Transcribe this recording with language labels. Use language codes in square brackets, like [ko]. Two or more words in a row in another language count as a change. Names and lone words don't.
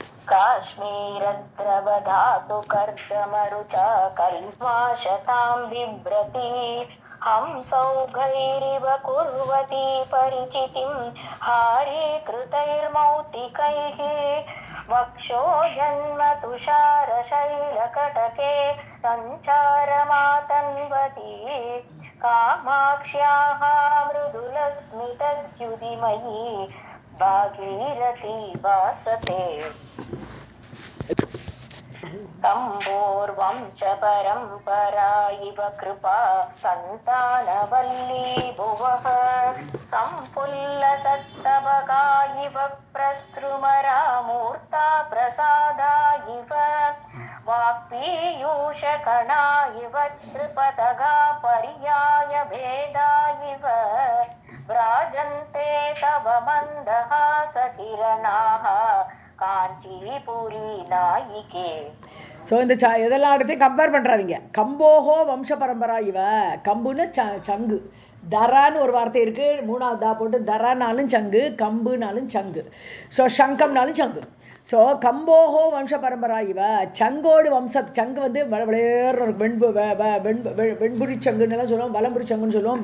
[sa] काश्मीर द्रवधातु कर्दमरुचा कल्माषतां बिभ्रती हंसौघैरिव कुर्वती परिचितिं हारे कृतैर्मौक्तिकैः वक्षो जन्म तुषार शैलकटके सञ्चारमातन्वती कामाक्ष्याः मृदुलस्मितद्युतिमयी भागीरथी वासते तम्बोर्वंश परम्परा इव कृपा सन्तानवल्ली भुवः सम्पुल्लसत्तवका इव प्रसृमरा मूर्ता प्रसादा इव वाक्पीयूषकणा इव त्रिपतगा पर्याय भेदा इव व्राजन्ते तव मन्दहासकिरणाः काञ्चीपुरी नायिके. [ta] ஸோ இந்த இதெல்லாம் இடத்தையும் கம்பேர் பண்ணுறாருங்க. [sa] कम्बोः वंश परम्परा इव. [ta] கம்புன்னு சங்கு, தரான்னு ஒரு வார்த்தை இருக்குது, மூணாவது தா போட்டு தரானாலும் சங்கு, கம்புனாலும் சங்கு, ஸோ சங்கம்னாலும் சங்கு. [sa] ஸோ कम्बोः वंश परम्परा इव. [ta] சங்கோடு சங்கு வந்து விளையாடுற ஒரு வெண்புரி சங்குன்னெல்லாம் சொல்லுவோம், வலம்புரி சங்குன்னு சொல்லுவோம்.